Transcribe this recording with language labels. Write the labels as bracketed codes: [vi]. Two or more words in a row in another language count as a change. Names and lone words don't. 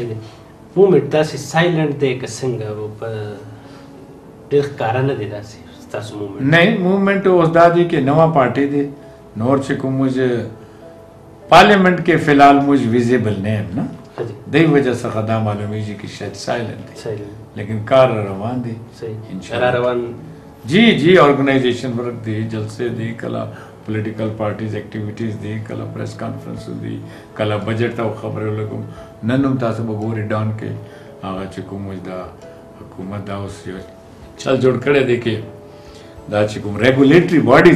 [ps] مومنټ داسې سایلنټ دی که څنګه په ډېر ښکاره نه دی داسې ستاسو مومنټ؟ نه مومنټ اوس دا دی چې نوا پارټي دی نور چې کوم موږ پارلیمنٹ کې [ar] فی الحال [ps] موږ ویزیبل نه یم نه دی وجہ څخه دا معلومیږي چې شاید سایلنٹ دی لیکن کار روان دی را روان جی [en] organization work [ps] دی جلسے دی کلا [en] political parties activities [ps] دی کله [en] press conference [ps] دی کله بجټ ته خبرې لګوم نن هم تاسو به ګورئ ډاون کې هغه چې کوم دا حکومت دا اوس یو چل جوړ کړی دی کې دا چې کوم [en] regulatory bodies